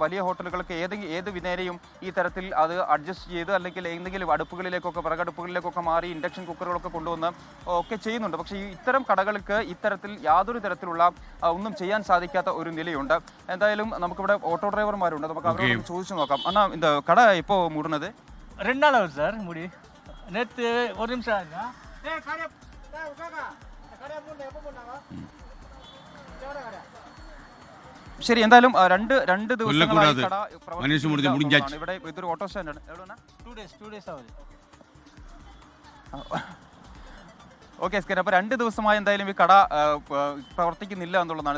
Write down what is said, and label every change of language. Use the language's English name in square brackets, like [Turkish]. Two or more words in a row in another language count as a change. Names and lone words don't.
[Malayalam] വലിയ ഹോട്ടലുകൾക്ക് ഏത് വിധേനയും ഈ തരത്തിൽ അത് അഡ്ജസ്റ്റ് ചെയ്ത്, അല്ലെങ്കിൽ എന്തെങ്കിലും വിറകടുപ്പുകളിലേക്കൊക്കെ മാറി ഇൻഡക്ഷൻ കുക്കറുകളൊക്കെ കൊണ്ടുവന്ന് ഒക്കെ ചെയ്യുന്നുണ്ട്. പക്ഷേ ഇത്തരം കടകൾക്ക് ഇത്തരത്തിൽ യാതൊരു തരത്തിലുള്ള ഒന്നും ചെയ്യാൻ സാധിക്കാത്ത ഒരു നിലയുണ്ട്. എന്തായാലും നമുക്കിവിടെ ഓട്ടോ ഡ്രൈവർമാരുണ്ട്, നമുക്ക് അവരോട് ചോദിച്ചു നോക്കാം. അണ്ണാ, [Tamil] இந்த கடை எப்போ மூடுனது? 2 நாள் ஆகுது சார் முடி. நேற்று ஒரு நிமிஷம் ஆகுதா? [Malayalam] ശരി, എന്തായാലും രണ്ട് ദിവസങ്ങളായി കട ഇവിടെ ഇതൊരു ഓട്ടോ സ്റ്റാൻഡാണ്. [Tamil] 2 days ആവുത്. [Malayalam] ഓക്കെ സ്കേൻ, അപ്പോൾ 2 ദിവസമായി എന്തായാലും ഈ കട പ്രവർത്തിക്കുന്നില്ല എന്നുള്ളതാണ്.